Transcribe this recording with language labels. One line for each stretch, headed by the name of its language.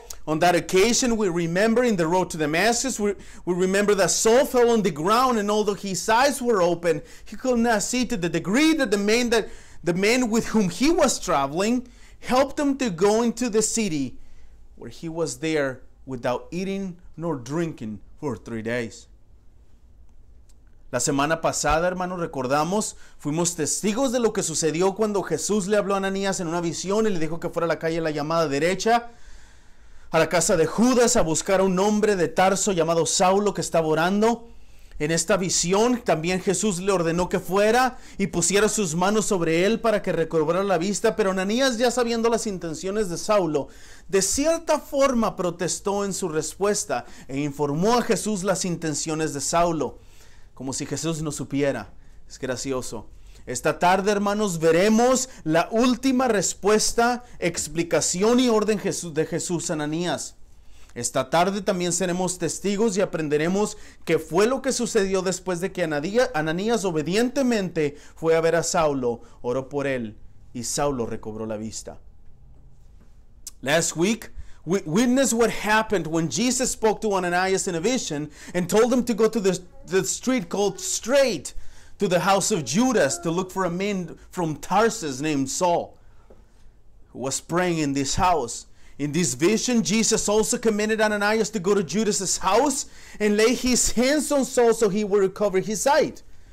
English: On that occasion, we remember in the road to Damascus, we remember that Saul fell on the ground, and although his eyes were open, he could not see, to the degree that the man with whom he was traveling helped him to go into the city, where he was there without eating nor drinking for 3 days.
Spanish: La semana pasada, hermanos, recordamos, fuimos testigos de lo que sucedió cuando Jesús le habló a Ananías en una visión y le dijo que fuera a la calle La Llamada Derecha, a la casa de Judas, a buscar a un hombre de Tarso llamado Saulo que estaba orando. En esta visión también Jesús le ordenó que fuera y pusiera sus manos sobre él para que recobrara la vista, pero Ananías, ya sabiendo las intenciones de Saulo, de cierta forma protestó en su respuesta e informó a Jesús las intenciones de Saulo, como si Jesús no supiera. Es gracioso. Esta tarde, hermanos, veremos la última respuesta, explicación y orden de Jesús a Ananías. Esta tarde también seremos testigos y aprenderemos qué fue lo que sucedió después de que Ananías obedientemente fue a ver a Saulo, oró por él y Saulo recobró la vista.
English: Last week Witness what happened when Jesus spoke to Ananias in a vision and told him to go to the street called Straight, to the house of Judas, to look for a man from Tarsus named Saul, who was praying in this house. In this vision, Jesus also commanded Ananias to go to Judas's house and lay his hands on Saul so he would recover his sight.